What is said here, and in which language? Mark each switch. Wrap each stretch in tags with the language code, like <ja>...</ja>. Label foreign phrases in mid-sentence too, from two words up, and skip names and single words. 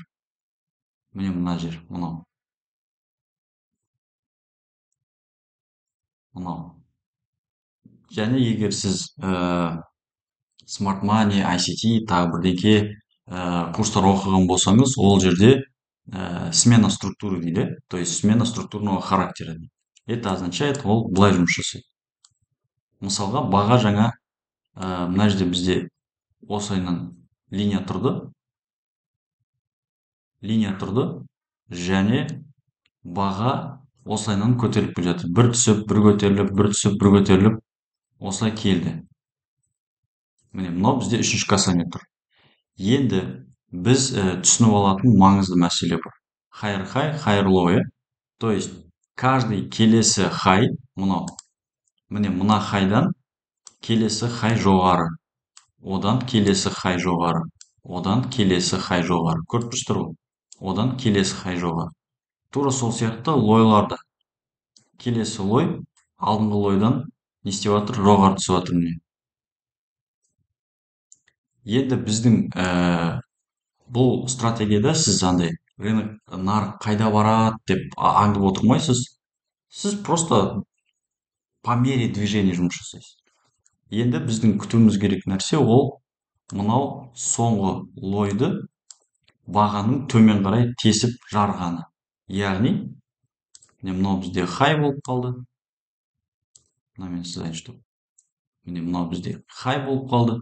<kk>Міне мына жер, мынау. Мынау. Және егер сіз Smart Money, ICT, тағы бірдеңке курстар оқыған болсаңыз, ол жерде</kk> <ru>смена структуры</ru> <kk>дейді,</kk> <ru>то есть смена структурного характера. Это означает,</ru> <kk>ол былай жұмыс жасайды. мысалға баға жаңа мына жерде бізде осылайынан линия тұрды, және баға осылайынан көтеріліп келе жатыр. Бір түсіп, бір көтеріліп, бір түсіп, бір көтеріліп, осылай келді. Міне, мынау бізде үшінші касание тұр. Енді біз түсініп алатын маңызды мәселе бар.</kk> <en>Higher high, higher low,</en> <kk>иә?</kk> <ru>То есть, каждый</ru> <kk>келесі хай, мынау, міне мына хайдан келесі хай жоғары, одан келесі хай жоғары, одан келесі хай жоғары. Көріп тұрсыздар ғой? Одан келесі хай жоғары. Тура сол сияқты лойларда. Келесі лой алдыңғы лойдан не істеп жатыр? Жоғары түсіп жатыр міне. Енді біздің бұл стратегияда сіз андай рынок нарық қайда барады деп аңдып отырмайсыз. Сіз</kk> <ru>просто по мере движения</ru> <kk>жұмыс жасайсыз. Енді біздің күтуіміз керек нәрсе ол мынау соңғы лойды бағаның төмен қарай тесіп жарғаны. Яғни, мынау бізде хай болып қалды. Мына сіз айтып, мынау бізде хай болып қалды.</kk>